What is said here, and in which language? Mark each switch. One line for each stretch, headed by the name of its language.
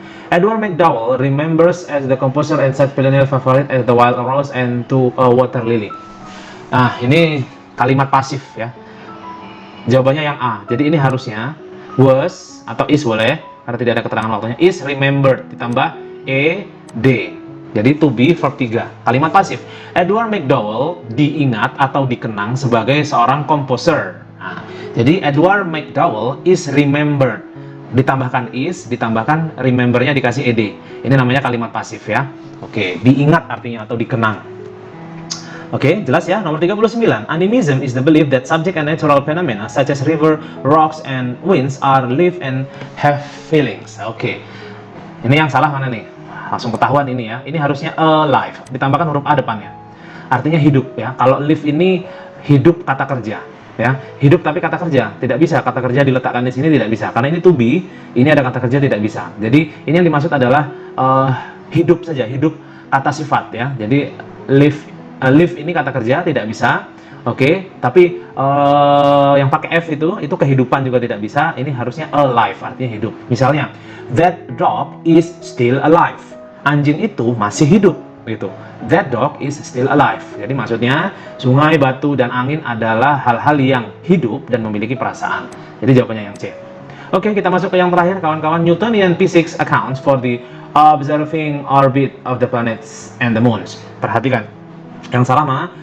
English: Edward McDowell remembers as the composer and such perennial favorite as the wild rose and to a water lily.
Indonesian: Nah, ini kalimat pasif ya. Jawabannya yang A. Jadi ini harusnya was atau is boleh karena tidak ada keterangan waktunya.
English: Is remembered
Indonesian: ditambah ed. Jadi to be verb 3. Kalimat pasif. Edward McDowell diingat atau dikenang sebagai seorang komposer. Nah, jadi Edward McDowell
English: is remembered.
Indonesian: Ditambahkan is, ditambahkan remember-nya dikasih ed. Ini namanya kalimat pasif ya. Oke, diingat artinya atau dikenang. Oke, jelas ya. Nomor 39.
English: Animism is the belief that subject and natural phenomena such as river, rocks, and winds are live and have feelings.
Indonesian: Oke. Ini yang salah mana nih? Langsung ketahuan ini ya. Ini harusnya alive. Ditambahkan huruf A depannya. Artinya hidup ya. Kalau live ini hidup kata kerja ya. Hidup tapi kata kerja. Tidak bisa kata kerja diletakkan di sini, tidak bisa. Karena ini to be, ini ada kata kerja tidak bisa. Jadi ini yang dimaksud adalah hidup saja, hidup kata sifat ya. Jadi live ini kata kerja tidak bisa, oke. Tapi yang pakai F itu kehidupan juga tidak bisa. Ini harusnya alive, artinya hidup.
English: Misalnya, that dog is still alive.
Indonesian: Anjing itu masih hidup, gitu.
English: That dog is still alive.
Indonesian: Jadi maksudnya sungai, batu, dan angin adalah hal-hal yang hidup dan memiliki perasaan. Jadi jawabannya yang C. Oke, kita masuk ke yang terakhir, kawan-kawan.
English: Newtonian physics accounts for the observing orbit of the planets and the moons.
Indonesian: Perhatikan. Yang salah mana?